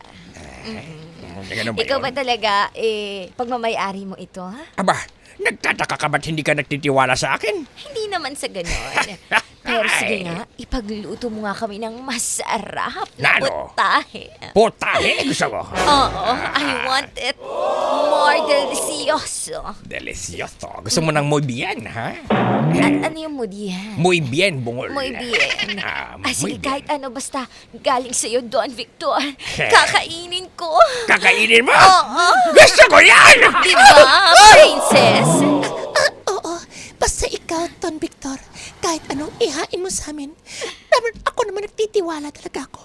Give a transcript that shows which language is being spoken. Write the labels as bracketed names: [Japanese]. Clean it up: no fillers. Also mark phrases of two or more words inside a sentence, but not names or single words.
[Filipino] Ganun ba Ikaw yun? ba talaga, pagmamayari mo ito, ha? Aba, nagtataka ka ba't hindi ka nagtitiwala sa akin? Hindi naman sa ganon. Pero sige nga, ipagluto mo nga kami ng masarap na Nano? putahe. Potahe, gusto mo? Oo, [English] I want it more delicioso. [Filipino] Delicioso. Gusto mo ng [Spanish] muy bien, [Filipino] ha? At ano yung mood yan? [Spanish] Muy bien, bungol. Muy bien. Muy [Filipino] Sige, [Spanish] bien. [Filipino] kahit ano basta galing sa'yo, Don Victor. Kakainin ko. Kakainin mo? Oo. Gusto ko yan! Diba, princess? Oo, basta ikaw, Don Victor. Kahit anong ihain mo sa amin, ako naman nagtitiwala talaga ako.